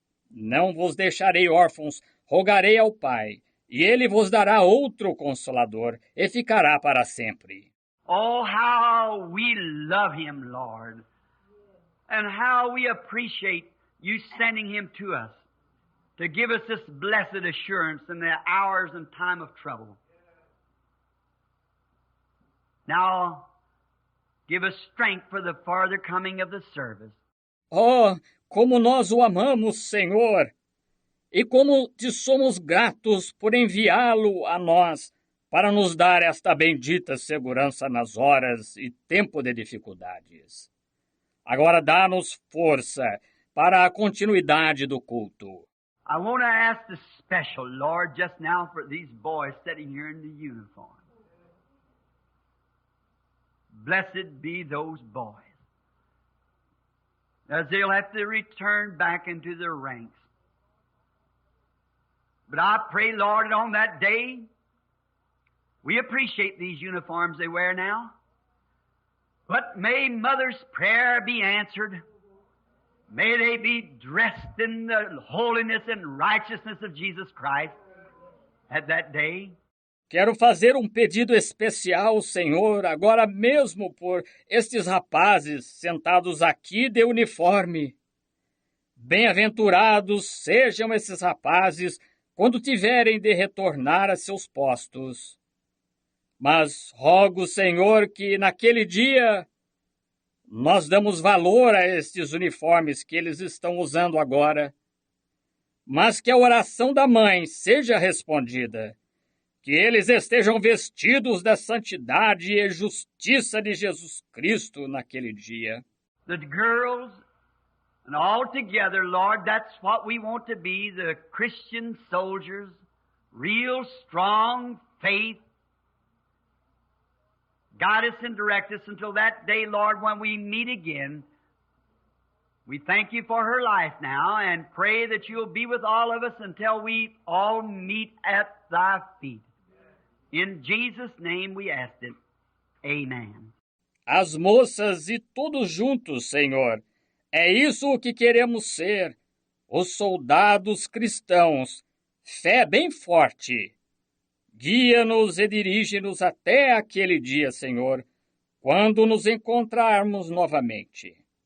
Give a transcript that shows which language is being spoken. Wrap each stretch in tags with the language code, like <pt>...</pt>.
<pt>Não vos deixarei órfãos, rogarei ao Pai, e Ele vos dará outro Consolador, e ficará para sempre.</pt> <en>Oh, how we love Him, Lord, and how we appreciate you sending Him to us to give us this blessed assurance in the hours and time of trouble. Now, give us strength for the farther coming of the service.</en> <pt>Oh, como nós o amamos, Senhor, e como te somos gratos por enviá-lo a nós para nos dar esta bendita segurança nas horas e tempo de dificuldades. Agora dá-nos força para a continuidade do culto.</pt> <en>I want to ask the special, Lord, just now for these boys sitting here in the uniform. Blessed be those boys, as they'll have to return back into their ranks. But I pray, Lord, that on that day, we appreciate these uniforms they wear now. But may Mother's prayer be answered. May they be dressed in the holiness and righteousness of Jesus Christ at that day.</en> <pt>Quero fazer um pedido especial, Senhor, agora mesmo por estes rapazes sentados aqui de uniforme. Bem-aventurados sejam esses rapazes quando tiverem de retornar a seus postos. Mas rogo, Senhor, que naquele dia nós damos valor a estes uniformes que eles estão usando agora, mas que a oração da mãe seja respondida, que eles estejam vestidos da santidade e justiça de Jesus Cristo naquele dia.</pt> <en>The girls, and all together, Lord, that's what we want to be, the Christian soldiers, real strong faith. Guide us and direct us until that day, Lord, when we meet again. We thank you for her life now and pray that you'll be with all of us until we all meet at thy feet. In Jesus' name we ask it. Amen.</en> <pt>As moças e todos juntos, Senhor, é isso o que queremos ser, os soldados cristãos, fé bem forte. Guia-nos e dirige-nos até aquele dia, Senhor, quando nos encontrarmos novamente.</pt>